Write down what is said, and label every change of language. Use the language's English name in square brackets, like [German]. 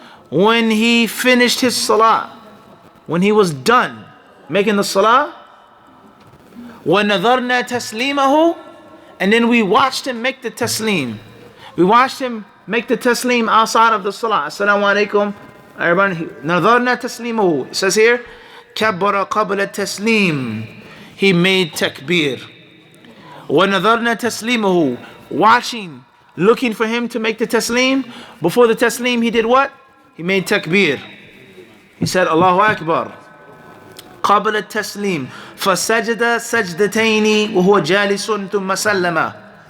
[English] When he finished his salah, when he was done making the salah, [Arabic] وَنَظَرْنَا تَسْلِيمَهُ. [English] And then we watched him make the taslim. We watched him make the taslim outside of the salah. Assalamu alaikum. Everybody, [Arabic] نَظَرْنَا تَسْلِيمَهُ. [English] It says here, [Arabic] كَبَّرَ قَبْلَ التَّسْلِيمِ. [English] He made takbir. [Arabic] وَنَظَرْنَا تَسْلِيمَهُ. [English] Watching, looking for him to make the taslim. Before the taslim, he did what? He made takbir. He said, Allahu Akbar. [Arabic] قَبْلَ التَّسْلِيمِ. فَسَجَدَ سَجْدَتَيْنِ وَهُوَ جَالِسٌ ثُمَّ سَلَّمَ.